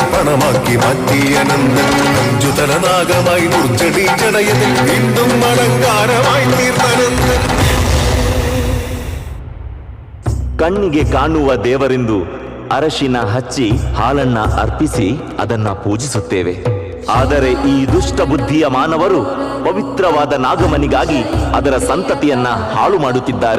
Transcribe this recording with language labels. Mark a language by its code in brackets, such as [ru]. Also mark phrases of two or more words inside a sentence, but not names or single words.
[ml] പണമാക്കി മാറ്റിയ നന്ദൻ അഞ്ജുതനാഗമായി ദുർജടി ജടയതിൽ വീണ്ടും അലങ്കാരമായി തീർന്നനന്ദൻ. [kn] ಕಣ್ಣಿಗೆ ಕಾಣುವ ದೇವರೆಂದು ಅರಶಿನ ಹಚ್ಚಿ ಹಾಲನ್ನ ಅರ್ಪಿಸಿ ಅದನ್ನ ಪೂಜಿಸುತ್ತೇವೆ. ಆದರೆ ಈ ದುಷ್ಟ ಬುದ್ಧಿಯ ಮಾನವರು ಪವಿತ್ರವಾದ ನಾಗಮನಿಗಾಗಿ ಅದರ ಸಂತತಿಯನ್ನ ಹಾಳು ಮಾಡುತ್ತಿದ್ದಾರೆ.